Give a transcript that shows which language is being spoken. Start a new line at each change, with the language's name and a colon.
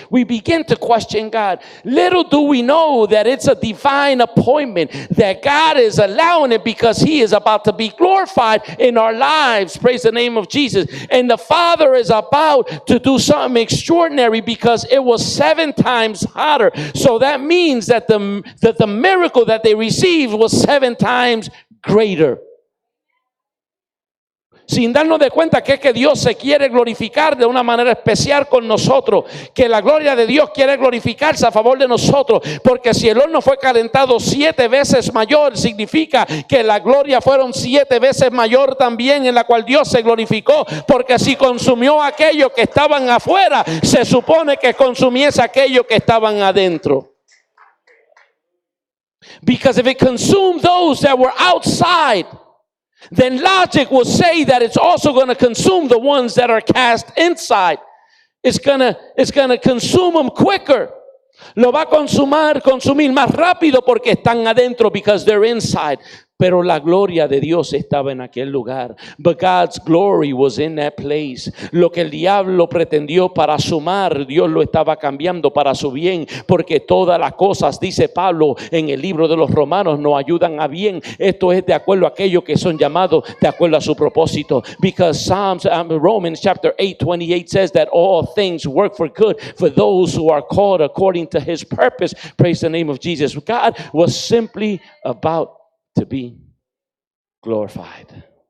English: We begin to question God. Little do we know that it's a divine appointment, that God is allowing it because he is about to be glorified in our lives. Praise the name of Jesus. And the Father is about to do something extraordinary because it was 7 times hotter. So that means that the miracle that they received was 7 times greater.
Spanish: Sin darnos de cuenta que es que Dios se quiere glorificar de una manera especial con nosotros, que la gloria de Dios quiere glorificarse a favor de nosotros, porque si el horno fue calentado 7 veces mayor, significa que la gloria fueron 7 veces mayor también, en la cual Dios se glorificó, porque si consumió aquellos que estaban afuera, se supone que consumiese aquellos que estaban adentro.
English: Because if it consumed those that were outside, then logic will say that it's also going to consume the ones that are cast inside. It's going to consume them quicker.
Spanish: Lo va a consumir más rápido porque están adentro,
English: because they're inside.
Spanish: Pero la gloria de Dios estaba en aquel lugar.
English: But God's glory was in that place.
Spanish: Lo que el diablo pretendió para su mal, Dios lo estaba cambiando para su bien, porque todas las cosas, dice Pablo en el libro de los Romanos, nos ayudan a bien. Esto es de acuerdo a aquellos que son llamados de acuerdo a su propósito.
English: Because Romans chapter 8:28 says that all things work for good for those who are called according to his purpose. Praise the name of Jesus. God was simply about to be glorified.